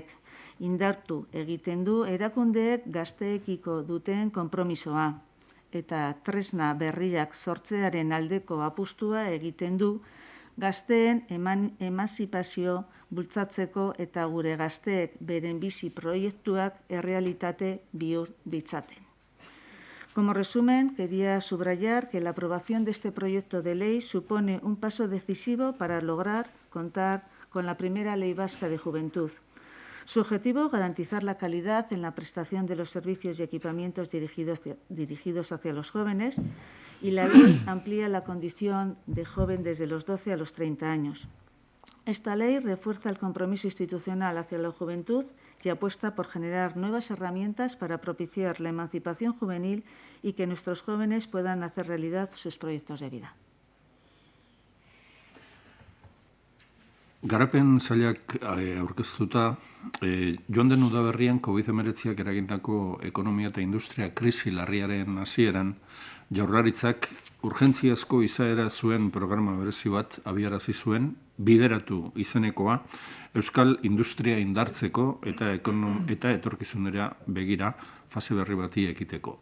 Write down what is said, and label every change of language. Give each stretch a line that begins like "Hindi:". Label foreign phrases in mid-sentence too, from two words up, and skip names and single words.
Basque: Indartu egiten du erakundeek gazteekiko duten konpromisoa eta tresna berriak sortzearen aldeko apustua egiten du gazteen emantzipazio bultzatzeko eta gure gazteek beren bizi proiektuak errealitate bihur ditzaten.
Spanish: Como resumen, quería subrayar que la aprobación de este proyecto de ley supone un paso decisivo para lograr contar con la primera Ley Vasca de Juventud. Su objetivo, garantizar la calidad en la prestación de los servicios y equipamientos dirigidos hacia los jóvenes, y la ley amplía la condición de joven desde los 12 a los 30 años. Esta ley refuerza el compromiso institucional hacia la juventud y apuesta por generar nuevas herramientas para propiciar la emancipación juvenil y que nuestros jóvenes puedan hacer realidad sus proyectos de vida.
Basque: Garapen sailak aurkeztuta, joan den udaberrian COVID-19ak eragindako ekonomia eta industria krisi larriaren hasieran, Jaurlaritzak urgentziazko izaera zuen programa berezi bat abiarazi zuen, bideratu izenekoa, euskal industria indartzeko eta etorkizunera begira fase berri bati ekiteko.